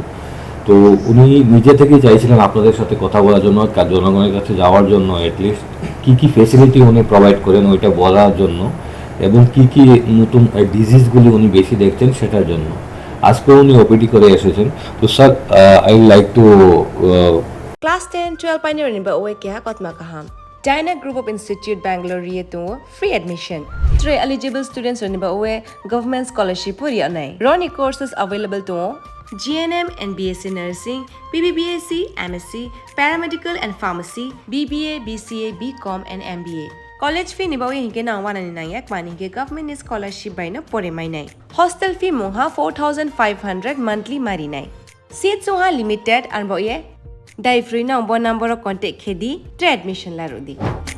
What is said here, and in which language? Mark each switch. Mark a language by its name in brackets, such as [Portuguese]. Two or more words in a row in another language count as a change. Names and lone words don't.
[Bangla] তো উনি নিজে থেকেই চাইছিলেন আপনাদের সাথে কথা বলার জন্য, জনগণের কাছে যাওয়ার জন্য, অ্যাটলিস্ট কী কী ফেসিলিটি উনি প্রোভাইড করেন ওইটা বলার জন্য, এবং কী কী নতুন ডিজিজগুলি উনি বেশি দেখছেন সেটার জন্য আজকে উনি ওপিডি করে এসেছেন। তো স্যার, [English] I like to [Kok Borok] Class 10, 12 pioneer ni ba uwe kya kotma kaham. Dyna Group of Institute Bangalore riye to [English] free admission. [Kok Borok] 3 eligible students ni ba uwe [English] government scholarship [Kok Borok] puri anai. Roni [English] courses available to GNM and BSc Nursing, BBBSc, MSc, Paramedical and Pharmacy, BBA, BCA, BCom and MBA. College fee [Kok Borok] ni ba uwe hinke na 199 yak mani ke [English] government scholarship [Kok Borok] by no pore mai nai. [English] Hostel fee [Kok Borok] moha 4500 monthly mari nai. Seats moha limited and ba uwe Dai [English] free number contact [Kok Borok] khedi admission la rodi.